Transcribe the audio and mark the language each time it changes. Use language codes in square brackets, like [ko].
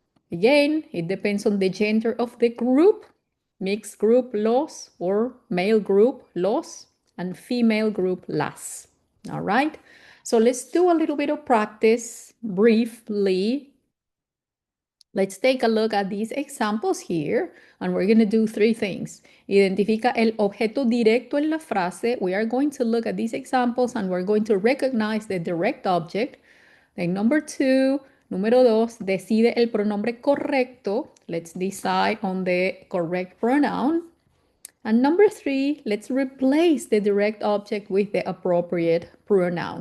[en] Again, it depends on the gender of the group. Mixed group, los, or male group, los, and female group, las. All right? So let's do a little bit of practice briefly. Let's take a look at these examples here, and we're going to do three things. [es] Identifica el objeto directo en la frase. [en] We are going to look at these examples, and we're going to recognize the direct object. Then number two, [es] número dos, decide el pronombre correcto. [en] Let's decide on the correct pronoun. And number three, let's replace the direct object with the appropriate pronoun.